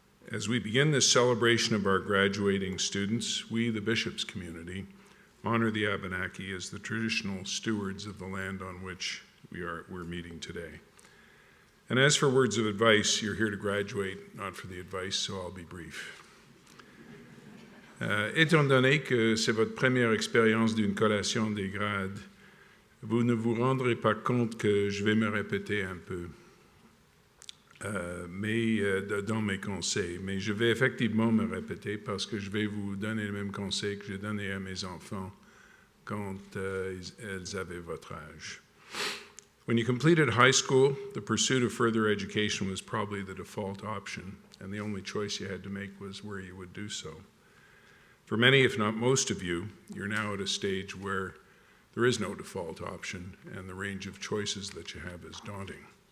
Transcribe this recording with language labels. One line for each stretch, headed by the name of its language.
English: As we begin this celebration of our graduating students, we, the Bishops community, honor the Abenaki as the traditional stewards of the land on which we're meeting today. And as for words of advice, you're here to graduate, not for the advice, so I'll be brief.
French: Étant donné que c'est votre première expérience d'une collation des grades, vous ne vous rendrez pas compte que je vais me répéter un peu. Dans mes conseils, mais je vais effectivement me répéter parce que je vais vous donner les mêmes conseils que j'ai donnés à mes enfants quand elles avaient votre âge.
English: When you completed high school, the pursuit of further education was probably the default option, and the only choice you had to make was where you would do so. For many, if not most of you, you're now at a stage where there is no default option, and the range of choices that you have is daunting.